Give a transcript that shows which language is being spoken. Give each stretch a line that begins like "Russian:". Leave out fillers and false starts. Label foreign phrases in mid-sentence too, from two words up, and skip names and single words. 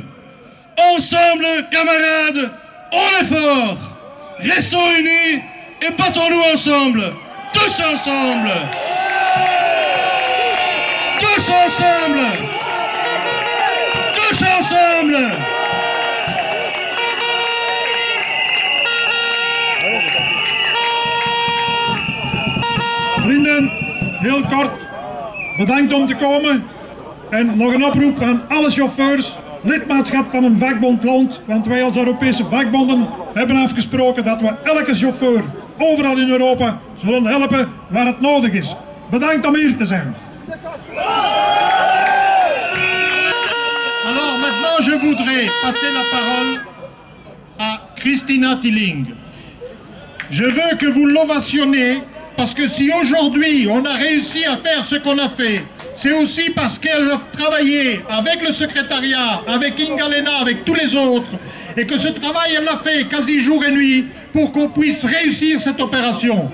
French: Ensemble, camarades, on est forts, restons unis et battons-nous ensemble, tous ensemble. Tous ensemble! Tous ensemble!
Dutch: Vrienden, heel kort, bedankt om te komen. En nog een oproep aan alle chauffeurs. Lidmaatschap van een vakbond loont, want wij als Europese vakbonden hebben afgesproken dat we elke chauffeur overal in Europa zullen helpen waar het nodig is. Bedankt om hier te zijn.
French: Alors maintenant, je voudrais passer la parole à Christina Tilling. Je veux que vous l'ovationnez, parce que si aujourd'hui on a réussi à faire ce qu'on a fait, c'est aussi parce qu'elle a travaillé avec le secrétariat, avec Inga Lena, avec tous les autres, et que ce travail, elle l'a fait quasi jour et nuit pour qu'on puisse réussir cette opération.